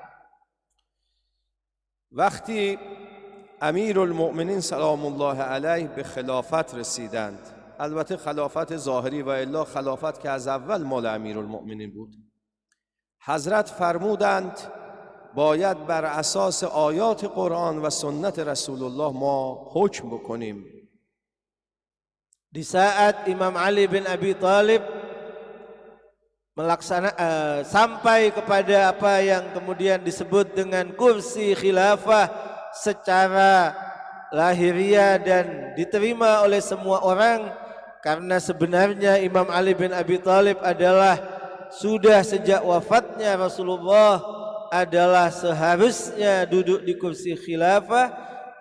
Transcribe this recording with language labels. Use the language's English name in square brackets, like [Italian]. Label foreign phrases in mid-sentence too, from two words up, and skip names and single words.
[Persian] وقتی امیرالمؤمنین [Arabic] سلام الله علیه [Persian] به خلافت رسیدند، البته خلافت ظاهری و الا خلافت که از اول مال امیرالمؤمنین بود، حضرت فرمودند باید بر اساس آیات قرآن و سنت رسول الله ما حکم بکنیم. [Indonesian] Di saat Imam Ali bin Abi Thalib sampai kepada apa yang kemudian disebut dengan kursi khilafah secara lahiriah dan diterima oleh semua orang, karena sebenarnya Imam Ali bin Abi Thalib adalah sudah sejak wafatnya Rasulullah adalah seharusnya duduk di kursi khilafah.